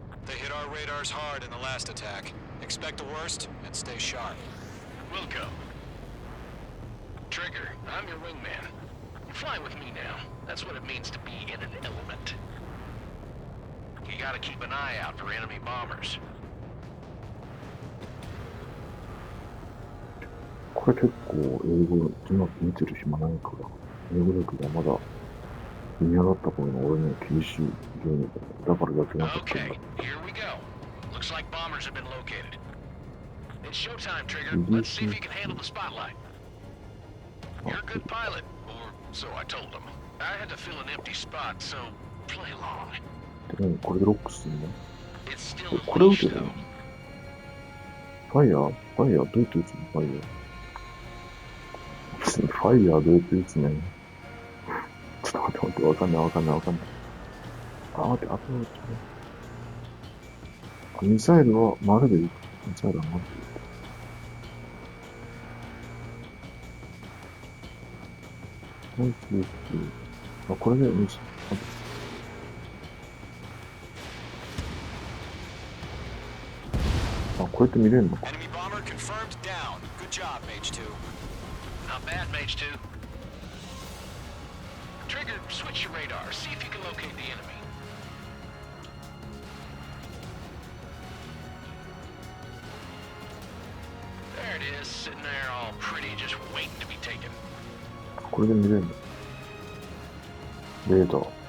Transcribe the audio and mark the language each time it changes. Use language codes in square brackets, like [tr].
[en] They hit our radars hard in the last attack. Expect the worst and stay sharp. Wilco. Trigger, I'm your wingman. Fly with me now. That's what it means to be in an element. You gotta keep an eye out for enemy bombers. [ja] これ結構英語字幕見てる暇ないから、英語力がまだ見上がった頃の俺には厳しいゲームだ。だからやってなかったんだ。 [en] Okay, here we go. Looks like bombers have been located. It's showtime, Trigger. Let's see if you can handle the spotlight. You're a good pilot, or so I told them. I had to fill an empty spot, so play along. [ja] でもこれでロックすんの [en] It's still [ja] これ [en] a [ja] 撃てる [en] though. [ja] ファイヤーどうやって撃つのファイヤー。別にファイヤーどうやって撃つねん。ちょっと待って、わかんない。あ、待って、ミサイルは丸で撃つ。ミサイルは丸で撃つ。ナイス。あ、これでミサイル。あ、こうやって見れるのか。 [en] Enemy bomber confirmed down. Good job, Mage 2. Not bad, Mage 2. Trigger, switch your radar. See if you can locate the enemy. There it is, sitting there all pretty, just waiting to be taken. [ja] これで見れるのレーダー。